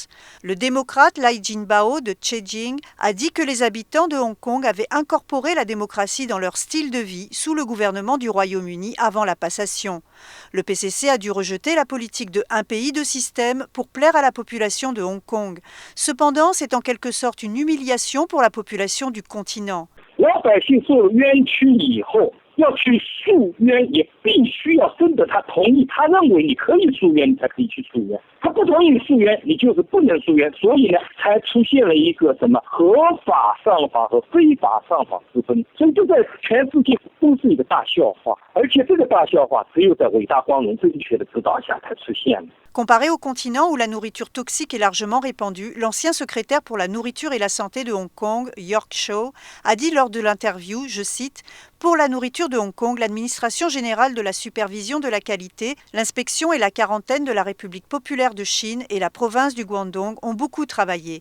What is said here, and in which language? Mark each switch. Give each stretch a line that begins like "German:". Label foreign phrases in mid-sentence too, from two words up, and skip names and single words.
French: Le démocrate Lai Jinbao de Zhejiang a dit que les habitants de Hong Kong avaient incorporé la démocratie dans leur style de vie sous le gouvernement du Royaume-Uni avant la passation. Le PCC a dû rejeter la politique de un pays, deux systèmes pour plaire à la population de Hong Kong. Cependant, c'est en quelque sorte une humiliation pour la population du continent.
Chinese: 要去诉冤，也必须要征得他同意。他认为你可以诉冤，你才可以去诉冤。他不同意你诉冤，你就是不能诉冤。所以呢，才出现了一个什么合法上访和非法上访之分。所以这在全世界都是一个大笑话，而且这个大笑话只有在伟大光荣正确的指导下才出现的。
French: Comparé au continent où la nourriture toxique est largement répandue, l'ancien secrétaire pour la nourriture et la santé de Hong Kong, York Shaw, a dit lors de l'interview, je cite, « Pour la nourriture de Hong Kong, l'administration générale de la supervision de la qualité, l'inspection et la quarantaine de la République populaire de Chine et la province du Guangdong ont beaucoup travaillé.